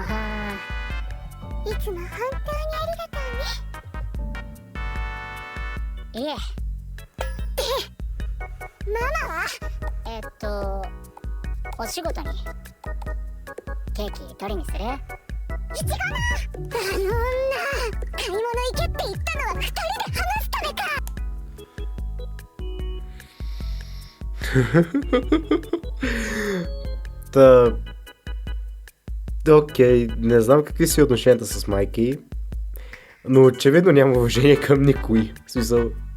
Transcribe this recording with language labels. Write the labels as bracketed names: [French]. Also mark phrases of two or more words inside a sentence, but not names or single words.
[Japanese] いつも本当にありがとうね。いえ。ママは？お仕事にケーキ取りにする？いちごのあの女、買い物行けって言ったのは2人で話すためか。 [Bulgarian] Окей, не знам какви си отношенията с майки, но очевидно няма уважение към никой. В смисъл.